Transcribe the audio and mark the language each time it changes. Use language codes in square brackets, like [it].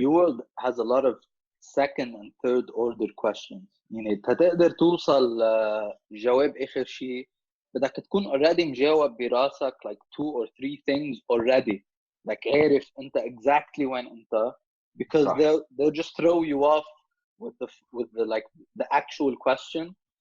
[en] UWorld has a lot of second and third order questions. [ar] يعني تقدر توصل جواب آخر شيء بدك تكون already مجاوب براسك [en] like 2 or 3 things already. Like [ar] عارف أنت [en] exactly when [ar] أنت [en] because they'll just throw you off with the like the actual question.